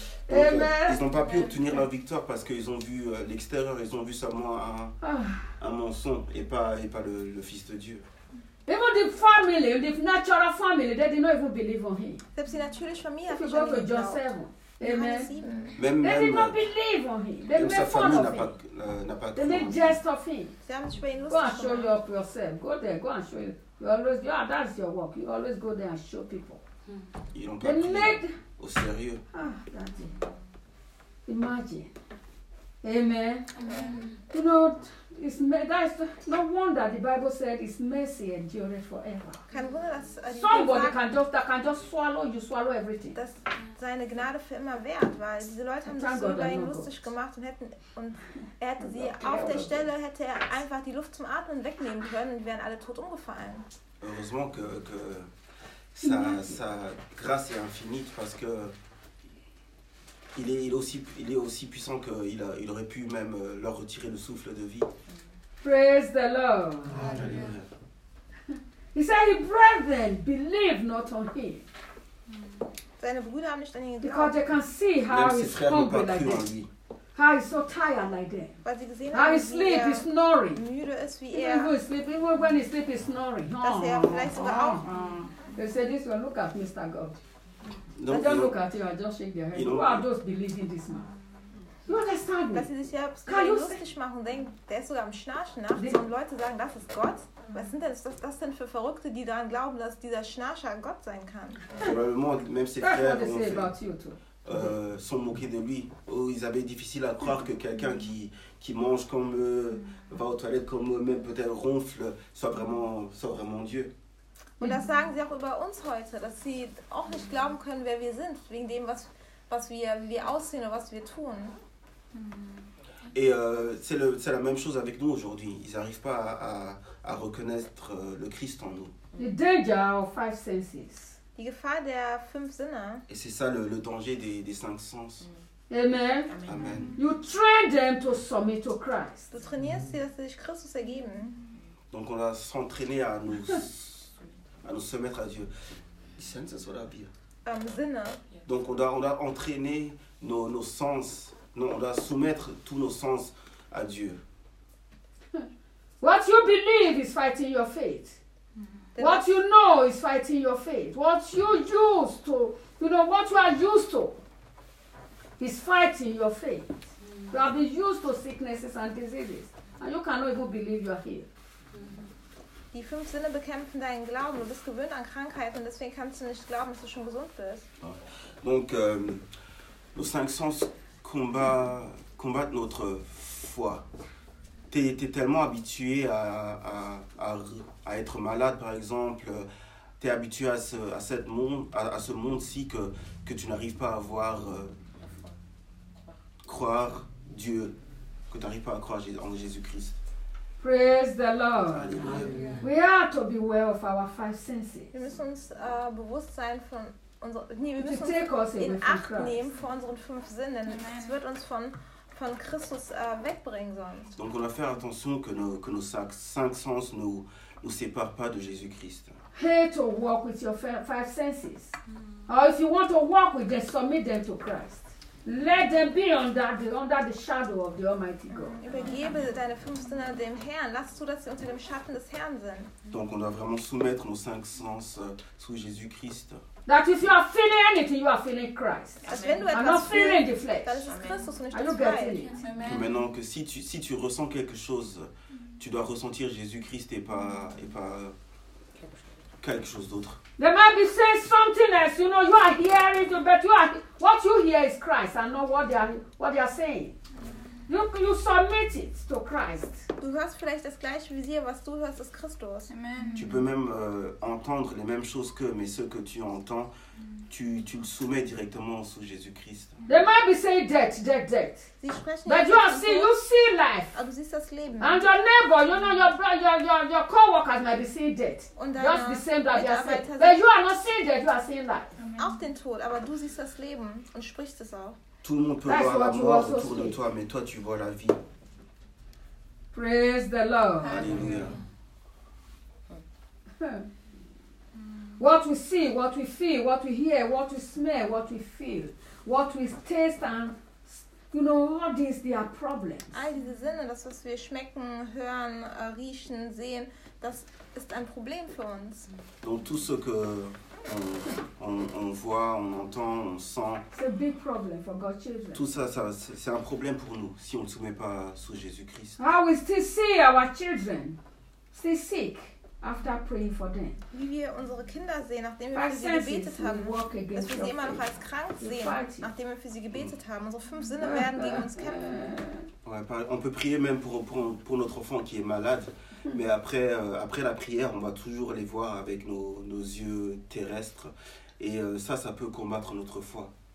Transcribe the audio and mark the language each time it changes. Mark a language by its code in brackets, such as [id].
[fr] Ils n'ont pas pu obtenir leur victoire parce qu'ils ont vu l'extérieur, ils ont vu seulement un mensonge et pas le Fils de Dieu. [en] Even the family, the natural family, they did not even believe on him. [de] Selbst die natürliche Familie. [en] If you go to Joseph, Amen. They did not believe on him. They made fun of him. They made jest of him. Go and show yourself. Go there. Go and show you. That's your work. You always go there and show people. [fr] Ils n'ont pas pris au sérieux. [en] Daddy, imagine. Amen. You know. That's no wonder the Bible said his mercy endures forever. Somebody can just swallow you, swallow everything. [de] Dass seine Gnade für immer währt, weil diese Leute haben sich so über ihn lustig gemacht und er hätte sie auf der Stelle hätte er einfach die Luft zum Atmen wegnehmen können und wären alle tot umgefallen. [fr] Heureusement que sa grâce est infinie parce que il est aussi puissant que il aurait pu même leur retirer le souffle de vie. [en] Praise the Lord. Hallelujah. He said, his brethren believe not on him. [de] Seine Brüder haben nicht an ihn geglaubt. [en] Because they can see how he's hungry like them. How he's so tired like them. How he sleeps, he's snoring. [de] Müde ist wie [en] even when he's sleeping, he's snoring. [de] Dass er vielleicht sogar auch. [en] They said, this one, look at Mr. God. Don't I just look at you, I just shake their head. Who are those believing this man? You understand me? [de] Dass sie sich ja lustig machen und denken, der ist sogar am Schnarchen nachts. Und Leute sagen, das ist Gott. Was sind denn das denn für Verrückte, die daran glauben, dass dieser Schnarcher Gott sein kann? [fr] Probablement, même ses frères ont fait, sont moqués de lui. Oh, ils avaient difficile à croire que quelqu'un qui mange comme eux, va aux toilettes comme eux, même peut-être ronfle, soit vraiment Dieu. [de] Und das sagen sie auch über uns heute, dass sie auch nicht glauben können, wer wir sind, wegen dem, was wir aussehen und was wir tun. [fr] Et c'est la même chose avec nous aujourd'hui. Ils n'arrivent pas à reconnaître le Christ en nous. [en] The danger of five senses. [de] Die Gefahr der fünf Sinne. [fr] Et c'est ça le danger des cinq sens. [en] Amen. Amen. You train them to submit to Christ. [de] Du trainierst sie, dass sie sich Christus ergeben. [fr] Donc on va s'entraîner à nous soumettre à Dieu. [de] Senses oder wie? Sinne. [fr] Donc on doit entraîner nos sens. Non, on doit soumettre tous nos sens à Dieu. [en] What you believe is fighting your faith. What you know is fighting your faith. What you used to, you know, what you are used to is fighting your faith. You have been used to sicknesses and diseases. And you cannot even believe you are here. [de] Die fünf Sinne bekämpfen deinen Glauben. Du bist gewöhnt an Krankheiten und deswegen kannst du nicht glauben, dass du schon gesund bist. [fr] Donc, nos cinq sens combattent notre foi. T'es tellement habitué à être malade, par exemple. T'es habitué à ce monde-ci que tu n'arrives pas à voir croire Dieu, que tu n'arrives pas à croire en Jésus-Christ. [en] Praise the Lord. Alleluia. We are to be aware of our five senses. [de] Wir müssen uns bewusst sein von wir müssen uns in Acht nehmen vor unseren fünf Sinnen. Es wird uns von Christus wegbringen sonst. [fr] Donc on a faire attention que nos cinq sens nous séparent pas de Jésus-Christ. [en] Hey, to walk with your five senses. Or if you want to walk with them, submit them to Christ. Let them be under the shadow of the Almighty God. [de] Übergebe deine fünf Sinne dem Herrn. Lass zu, dass sie unter dem Schatten des Herrn sind. [fr] Donc on doit vraiment soumettre nos cinq sens sous Jésus-Christ. [en] That if you are feeling anything, you are feeling Christ. I'm not feeling the flesh. Are you getting it? [fr] Que maintenant que si tu ressens quelque chose, tu dois ressentir Jésus-Christ et pas quelque chose d'autre. [en] They might be saying something else. You know, you are hearing, but you are what you hear is Christ, and not what they are saying. You submit it to Christ. [de] Du hörst vielleicht das gleiche wie sie, was du hörst ist Christus. [en] Amen. [fr] Tu peux même entendre les mêmes choses que, mais ce que tu entends, tu le soumets directement sous Jésus-Christ. [en] They might be saying death. [de] Sie sprechen. [en] But you see life. [de] Aber du siehst das Leben. [en] And your neighbor, you know, your co-workers might be seeing death. Just the same that they are saying. But you are not seeing death, you are seeing life. Amen. [de] Auch den Tod, aber du siehst das Leben und sprichst es auch. [fr] Tout le monde peut voir la mort autour de toi, mais toi tu vois la vie. [en] Praise the Lord. [fr] Alléluia. [en] What we see, what we feel, what we hear, what we smell, what we feel, what we taste, and you know, all these, they are problems. [de] All diese Sinne, das was wir schmecken, hören, riechen, sehen, das ist ein Problem für uns. [fr] Donc tout ce que on voit, on entend, on sent. [en] It's a big problem for God's children. [fr] Tout ça, c'est un problème pour nous si on ne soumet pas sous Jésus-Christ. [en] How we still see our children still sick after praying for them. [de] Wie wir unsere Kinder sehen, nachdem wir für sie gebetet haben. Dass wir sie immer noch als krank sehen, nachdem wir für sie gebetet haben. Unsere fünf Sinne werden gegen uns kämpfen. [fr] Ouais, on peut prier même pour notre enfant qui est malade. Mais après la prière, on va toujours les voir avec nos yeux terrestres. Et ça peut combattre notre foi.